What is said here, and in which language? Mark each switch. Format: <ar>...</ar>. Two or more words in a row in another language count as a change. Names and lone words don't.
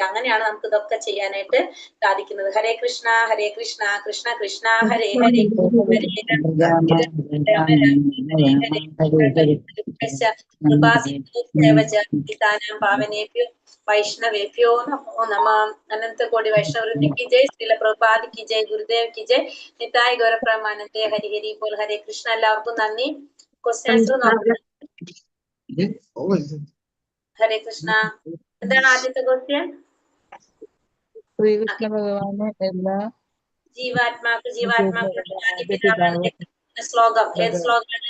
<ml>അങ്ങനെയാണ് നമുക്ക് ഇതൊക്കെ ചെയ്യാനായിട്ട് സാധിക്കുന്നത്.</ml> <sa>ഹരേ കൃഷ്ണ കൃഷ്ണ കൃഷ്ണ ഹരേ ഹരേ പാവനേഭ്യോ വൈഷ്ണവേഭ്യോ നമോ നമഃ.</sa> <hi>അനന്ത കോടി വൈഷ്ണവൃന്ദ की जय, श्रील प्रभुपाद की जय, गुरुदेव की जय, निताय गौर प्रमानंदे, हरि हरि बोल. हरे കൃഷ്ണ.</hi> <ml>എല്ലാവർക്കും നന്ദി. ക്വസ്റ്റ്യൻസ് നോക്കാം. ഹരേ കൃഷ്ണ. എന്താണ് ആദ്യത്തെ ക്വസ്റ്റ്യൻ? ശ്രീകൃഷ്ണ ഭഗവാന് എല്ലാ ജീവാത്മാക്കളുടെ ആദിപിതാവാണ്. ശ്ലോകം ഏത് ശ്ലോകമാണ്?</ml>